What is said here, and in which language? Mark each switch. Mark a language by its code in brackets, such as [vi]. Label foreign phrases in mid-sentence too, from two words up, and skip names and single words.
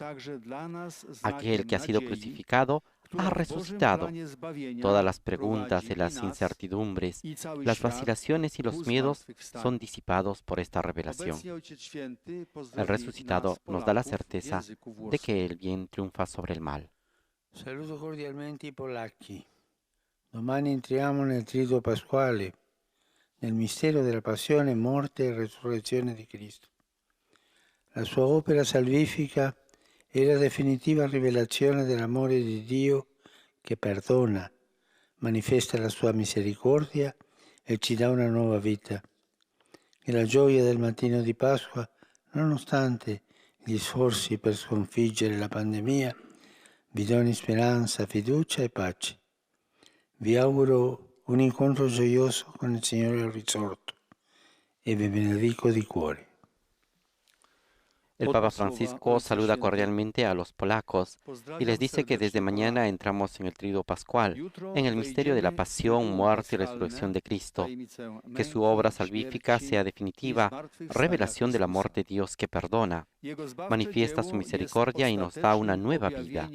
[es] Aquel que ha sido crucificado ha resucitado. Todas las preguntas y las incertidumbres, las vacilaciones y los miedos son disipados por esta revelación. El resucitado nos da la certeza de que el bien triunfa sobre el mal. [it] Saluto cordialmente i polacchi. Domani entriamo nel Triduo Pasquale, nel mistero della passione, morte e resurrezione di Cristo. La sua opera salvifica è la definitiva rivelazione dell'amore di Dio che perdona, manifesta la sua misericordia e ci dà una nuova vita. E la gioia del mattino di Pasqua, nonostante gli sforzi per sconfiggere la pandemia, vi doni speranza, fiducia e pace. Vi auguro un incontro gioioso con il Signore al risorto e vi benedico di cuore. [es] El Papa Francisco saluda cordialmente a los polacos y les dice que desde mañana entramos en el Triduo Pascual, en el misterio de la pasión, muerte y resurrección de Cristo. Que su obra salvífica sea definitiva, revelación del amor de Dios que perdona, manifiesta su misericordia y nos da una nueva vida.